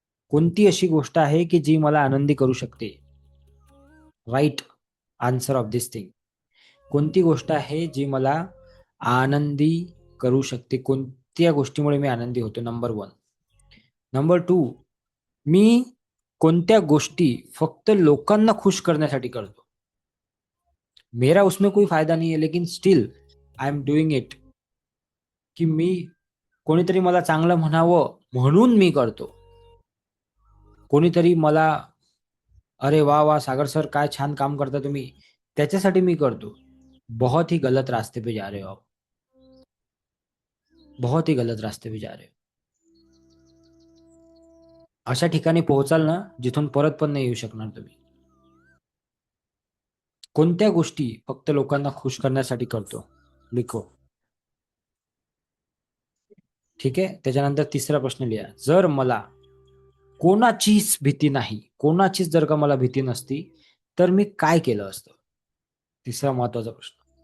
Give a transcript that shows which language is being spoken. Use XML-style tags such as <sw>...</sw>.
<mr>कोणती अशी गोष्ट आहे की जी मला आनंदी करू शकते?</mr> <en>Right answer of this thing.</en> <mr>कोणती गोष्ट आहे जी मला आनंदी करू शकते? कोणत्या गोष्टीमुळे मी आनंदी होतो? नंबर 1. नंबर 2, मी कोणत्या गोष्टी फक्त लोकांना खुश करण्यासाठी करतो?</mr> <hi>मेरा उसमें कोई फायदा नहीं है लेकिन</hi> <en>Still I am doing it.</en> <mr>की मी कोणीतरी मला चांगलं म्हणावं म्हणून मी करतो. कोणीतरी मला अरे वा वा सागर सर काय छान काम करता तुम्ही, त्याच्यासाठी मी करतो.</mr> <hi>बहुत ही गलत रास्ते पे जा रहे हो आप. बहुत ही गलत रास्ते पे जा रहे हो.</hi> <mr>अशा ठिकाणी पोहोचाल ना जिथून परत पण नाही येऊ शकणार तुम्ही. कोणत्या गोष्टी फक्त लोकांना खुश करण्यासाठी करतो? लिखो. ठीक आहे. त्याच्यानंतर तिसरा प्रश्न लिहा. जर मला कोणाचीच भीती नाही, कोणाचीच जर का मला भीती नसती तर मी काय केलं असतं? तिसरा महत्वाचा प्रश्न.</mr>